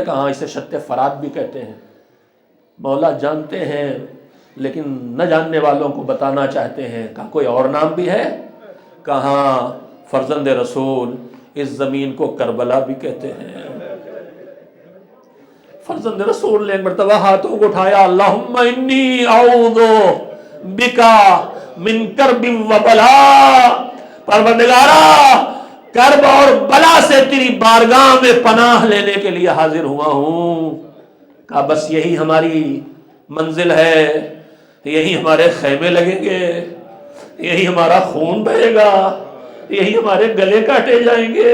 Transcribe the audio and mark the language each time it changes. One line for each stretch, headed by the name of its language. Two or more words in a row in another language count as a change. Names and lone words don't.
Urdu: کہا اسے شت فرات بھی کہتے ہیں۔ مولا جانتے ہیں لیکن نہ جاننے والوں کو بتانا چاہتے ہیں۔ کہا کوئی اور نام بھی ہے؟ کہا فرزند رسول اس زمین کو کربلا بھی کہتے ہیں۔ فرزند رسول نے ایک مرتبہ ہاتھوں کو اٹھایا،
Arabic: اللہم انی اعوذ بکا من کرب و بلا،
Urdu: پروردگارا کرب اور بلا سے تیری بارگاہ میں پناہ لینے کے لیے حاضر ہوا ہوں۔ کہا بس یہی ہماری منزل ہے، یہی ہمارے خیمے لگیں گے، یہی ہمارا خون بہے گا، یہی ہمارے گلے کاٹے جائیں گے۔